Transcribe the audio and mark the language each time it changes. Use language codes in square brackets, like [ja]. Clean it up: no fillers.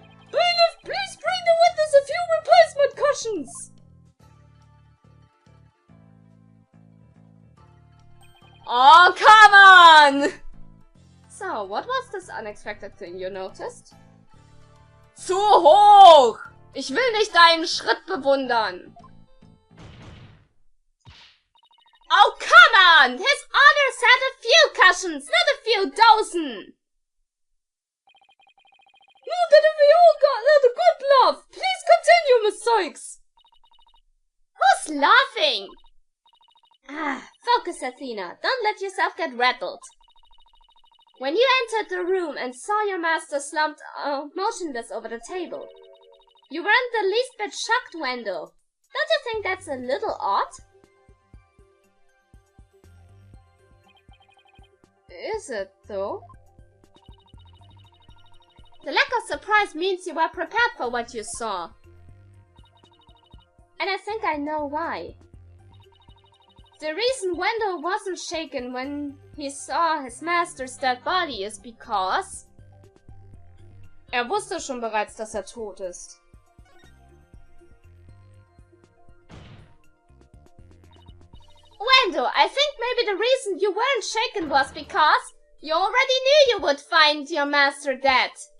[en] Bailiff, please bring the witness a few replacement cushions. Oh, come on! So, what was this unexpected thing you noticed? [de] Zu hoch! Ich will nicht deinen Schritt bewundern. [en] Oh, come on! His honor said a few cushions, not a few dozen! Now that we all got a good laugh, please continue, Miss Sykes! Who's laughing? Ah, focus, Athena. Don't let yourself get rattled. When you entered the room and saw your master slumped motionless over the table, you weren't the least bit shocked, Wendell. Don't you think that's a little odd? Is it, though? The lack of surprise means you were prepared for what you saw. And I think I know why. The reason Wendell wasn't shaken when he saw his master's dead body is because... [de] wusste schon bereits, dass tot ist. [en] Wendell, I think maybe the reason you weren't shaken was because you already knew you would find your master dead.